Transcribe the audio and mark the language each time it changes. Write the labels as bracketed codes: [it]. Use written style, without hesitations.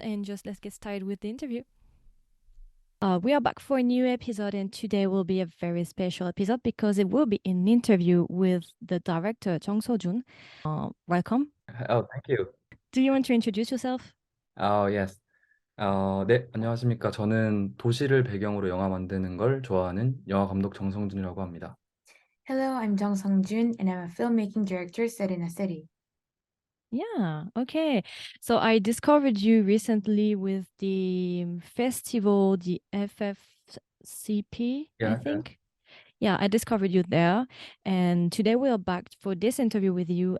[en] And just let's get started with the interview. We are back for a new episode, and today will be a very special episode because it will be an interview with the director, Jeong Seong Jun. Welcome. Oh, thank you. Do you want to introduce yourself? Yes. [ko] 네, 안녕하십니까. 저는 도시를 배경으로 영화 만드는 걸 좋아하는 영화 감독 정성준이라고 합니다. [en] Hello, I'm Jeong Seong Jun, and I'm a filmmaking director set in a city. Yeah, okay. So I discovered you recently with the festival, the FFCP, I Yeah, think. Yeah, I discovered you there. And today we are back for this interview with you.